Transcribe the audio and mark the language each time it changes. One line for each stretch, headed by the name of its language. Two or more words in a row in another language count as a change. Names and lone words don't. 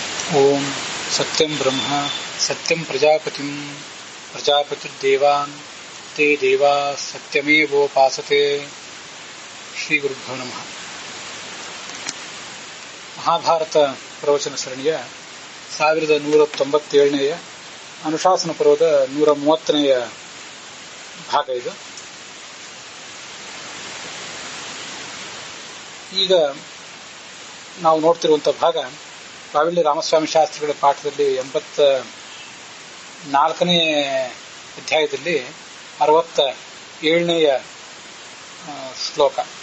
Sanskrit: ಓಂ ಸತ್ಯಂ ಬ್ರಹ್ಮ ಸತ್ಯಂ ಪ್ರಜಾಪತಿಂ ಪ್ರಜಾಪತಿರ್ದೇವಾನ್ ತೇ ದೇವಾ ಸತ್ಯಮೇವೋಪಾಸತೆ. ಶ್ರೀ ಗುರುಭ್ಯೋ ನಮಃ.
Kannada: ಮಹಾಭಾರತ ಪ್ರವಚನ ಸರಣಿಯ 1197ನೇಯ ಅನುಶಾಸನ ಪರ್ವದ 130ನೇಯ ಭಾಗ ಇದು. ಈಗ ನಾವು ನೋಡ್ತಿರುವಂತಹ ಭಾಗ ಬಾವಿಳ್ಳಿ ರಾಮಸ್ವಾಮಿ ಶಾಸ್ತ್ರಿಗಳ ಪಾಠದಲ್ಲಿ 84ನೇ ಅಧ್ಯಾಯದಲ್ಲಿ 67ನೇಯ ಶ್ಲೋಕ.